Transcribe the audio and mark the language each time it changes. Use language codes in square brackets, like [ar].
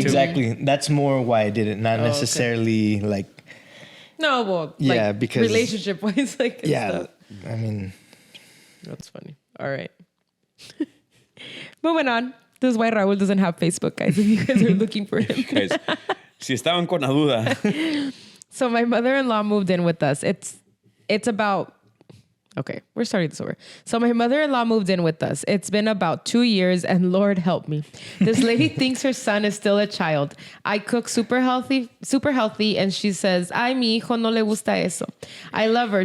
[en] Exactly. That's more why I did it, not necessarily like. No, well, Yeah, like, because- relationship wise, like, and Yeah, stuff. I mean, That's funny. All right. Moving on. This is why Raul doesn't have Facebook, guys, if you guys are looking for him. [es] Guys, si estaban con la duda. [en] So my mother-in-law moved in with us. It's about... Okay, we're starting this over. So my mother-in-law moved in with us. It's been about 2 years, and Lord help me. This lady thinks her son is still a child. I cook super healthy, and she says, [es] ay, mi hijo no le gusta eso. [en] I love her.